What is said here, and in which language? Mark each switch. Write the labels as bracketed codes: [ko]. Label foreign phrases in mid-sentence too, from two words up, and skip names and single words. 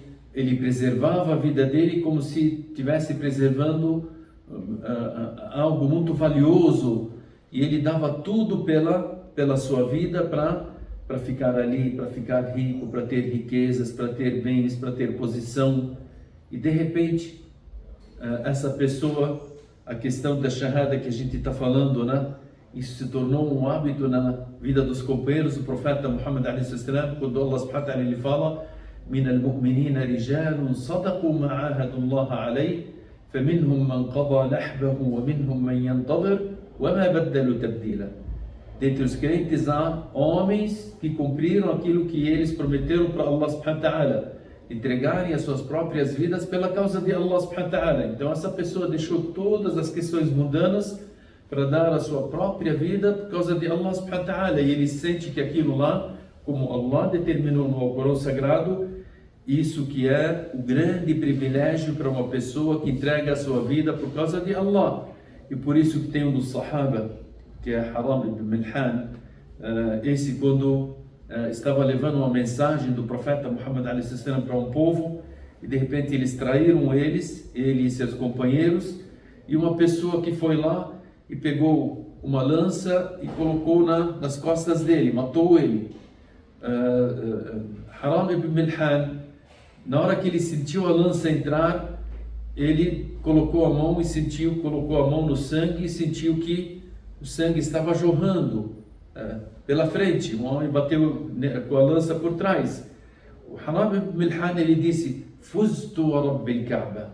[pt] Ele preservava a vida dele como se estivesse preservando algo muito valioso, e ele dava tudo pela sua vida para ficar ali, para ficar rico, para ter riquezas, para ter bens, para ter posição. E de repente essa pessoa, a questão da shahada que a gente está falando, né? Isso se tornou um hábito na vida dos companheiros do profeta Muhammad a.s., quando [ar] الله سبحانه وتعالى [pt] ele fala: [ar] من المؤمنين رجال صدقوا ما عاهدوا الله عليه فمنهم من قضى نحبه ومنهم من ينتظر وما بدلوا تبديلا. [pt] Dentre os crentes há homens que cumpriram aquilo que eles prometeram para [ar] الله سبحانه وتعالى, [pt] entregarem as suas próprias vidas pela causa de [ar] الله سبحانه وتعالى. [pt] Então essa pessoa deixou todas as questões mundanas para dar a sua própria vida por causa de [ar] الله سبحانه وتعالى, [pt] e ele sente que aquilo lá, como Allah determinou no Alcorão Sagrado, isso que é o grande privilégio para uma pessoa que entrega a sua vida por causa de Allah. E por isso que tem um dos Sahaba, que é Haram ibn Milhan, esse quando estava levando uma mensagem do profeta Muhammad a.s. para um povo, e de repente eles traíram ele e seus companheiros, e uma pessoa que foi lá e pegou uma lança e colocou nas costas dele, matou ele. Haram ibn Milhan, na hora que ele sentiu a lança entrar, ele colocou a mão colocou a mão no sangue e sentiu que o sangue estava jorrando pela frente. Um homem bateu com a lança por trás. O Haram ibn Milhan, ele disse: [ar] فزت ورب الكعبة.